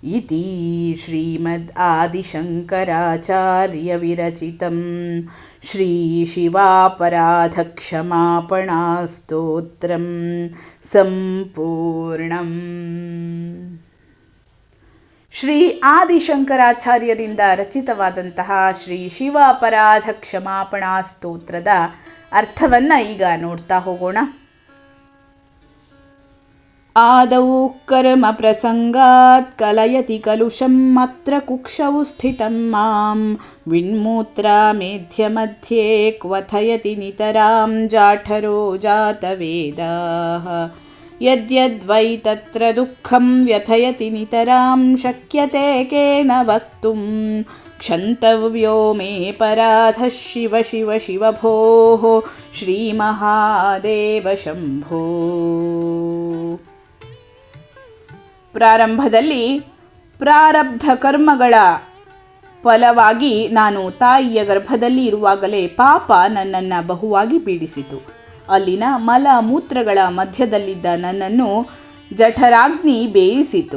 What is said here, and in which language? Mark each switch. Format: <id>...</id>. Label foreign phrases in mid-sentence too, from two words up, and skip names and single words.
<sa>इति श्रीमद् आदिशङ्कराचार्यविरचितं श्रीशिवापराधक्षमापणास्तोत्रं सम्पूर्णम्.</sa> <kn>ಶ್ರೀ ಆದಿಶಂಕರಾಚಾರ್ಯರಿಂದ ರಚಿತವಾದಂತಹ ಶ್ರೀ ಶಿವ ಅಪರಾಧ ಕ್ಷಮಾಪಣಾ ಸ್ತೋತ್ರದ ಅರ್ಥವನ್ನು ಈಗ ನೋಡ್ತಾ ಹೋಗೋಣ.</kn> <sa>ಆದೌ ಕರ್ಮ ಪ್ರಸಂಗಾತ್ ಕಲಯತಿ ಕಲುಷಂ ಅತ್ರ ಕುಕ್ಷೌ ಸ್ಥಿತಂ ಮಾಂ ವಿನ್ಮೂತ್ರ ಮೇಧ್ಯ ಮಧ್ಯೆ ಕ್ವಥಯತಿ ನಿತರಾಂ ಜಾಠರೋ ಜಾತವೇದಾಃ ಯದ್ಯದ್ವೈ ತತ್ರ ದುಃಖಂ ವ್ಯಥಯತಿ ನಿತರಾಂ ಶಕ್ಯತೆ ಕೇನ ವಕ್ತುಂ ಕ್ಷಂತವ್ಯೋ ಮೇ ಪರಾಧಃ ಶಿವ ಶಿವ ಶಿವ ಭೋಃ ಶ್ರೀಮಹಾದೇವ ಶಂಭೋ.</sa> <kn>ಪ್ರಾರಂಭದಲ್ಲಿ ಪ್ರಾರಬ್ಧ ಕರ್ಮಗಳ ಫಲವಾಗಿ ನಾನು ತಾಯಿಯ ಗರ್ಭದಲ್ಲಿ ಇರುವಾಗಲೇ ಪಾಪ ನನ್ನನ್ನು ಬಹುವಾಗಿ ಪೀಡಿಸಿತು. ಅಲ್ಲಿನ ಮಲ ಮೂತ್ರಗಳ ಮಧ್ಯದಲ್ಲಿದ್ದ ನನ್ನನ್ನು ಜಠರಾಗ್ನಿ ಬೇಯಿಸಿತು.</kn>